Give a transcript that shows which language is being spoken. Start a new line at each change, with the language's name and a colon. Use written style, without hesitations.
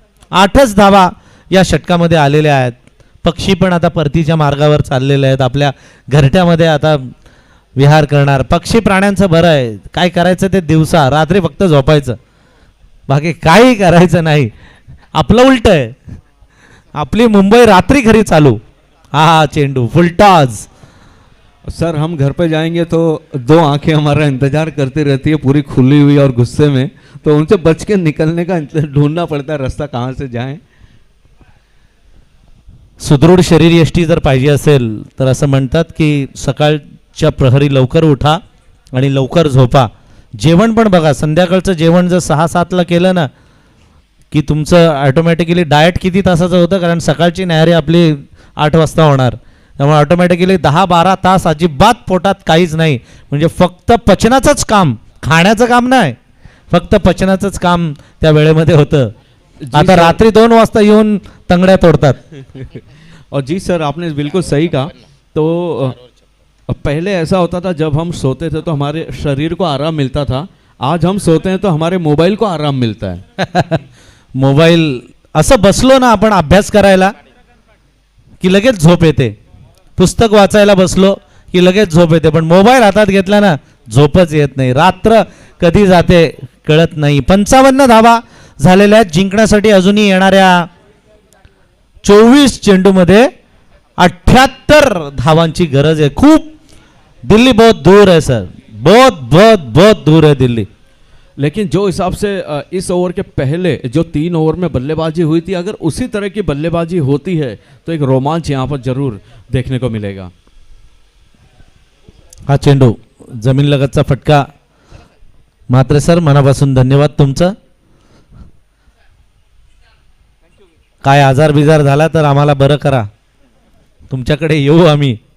Marathi: 8च धावा या षटकामध्ये आलेल्या आहेत. पक्षी पण आता परतीच्या मार्गावर चाललेले आहेत, आपल्या घरट्यामध्ये आता विहार करणार. पक्षी प्राण्यांचं बरं आहे, काय करायचं ते दिवसा, रात्री फक्त झोपायचं, बाकी काही करायचं नाही. आपलं उलट आहे, आपली मुंबई रात्री खरी चालू. हा चेंडू फुलटॉस.
Hindi: सर हम घर पे जाएंगे तो 2 आंखें हमारा इंतजार करती रहती है पूरी खुली हुई और गुस्से में, तो उनसे बच के निकलने का ढूंढना पड़ता है रास्ता, कहाँ से जाएं.
Marathi: सुदृढ शरीर यष्टी जर पाहिजे असेल तर असं म्हणतात की सकाळच्या प्रहरी लवकर उठा आणि लवकर झोपा. जेवण पण बघा, संध्याकाळचं जेवण जर 6-7ला केलं ना की तुमचं ऑटोमॅटिकली डाएट किती तासाचं होतं, कारण सकाळची न्याहारी आपली 8 वाजता होणार. त्यामुळे ऑटोमॅटिकली 10-12 तास अजिबात पोटात काहीच नाही, म्हणजे फक्त पचनाचंच काम, खाण्याचं काम नाही, फक्त पचनाचंच काम त्या वेळेमध्ये होतं. आता रात्री 2 वाजता येऊन तंगड्या तोडतात.
Hindi: और जी सर आपने बिल्कुल सही कहा. तो पहले ऐसा होता था जब हम सोते थे तो हमारे शरीर को आराम मिलता था. आज हम सोते हैं तो हमारे मोबाइल को आराम मिलता है.
Marathi: मोबाईल असं बसलो ना आपण अभ्यास करायला की लगेच झोप येते, पुस्तक वाचायला बसलो की लगेच झोप येते, पण मोबाईल हातात घेतला ना झोपच येत नाही. रात्र कधी जाते कळत नाही. 55 धावा झालेल्या आहेत. जिंकण्यासाठी अजूनही येणाऱ्या 24 चेंडूमध्ये 78 धावांची गरज आहे.
Hindi: खूप दिल्ली बहुत दूर है सर, बहुत बहुत बहुत दूर है दिल्ली. लेकिन जो हिसाब से इस ओवर के पहले जो 3 ओवर में बल्लेबाजी हुई थी, अगर उसी तरह की बल्लेबाजी होती है तो एक रोमांच यहाँ पर जरूर देखने को मिलेगा.
Marathi: हा चेंडू जमीन लगतचा फटका. मात्र सर मनापासून धन्यवाद तुमचं. काय आजार बिजार झाला तर आम्हाला बरं करा, तुमच्याकडे येऊ आम्ही.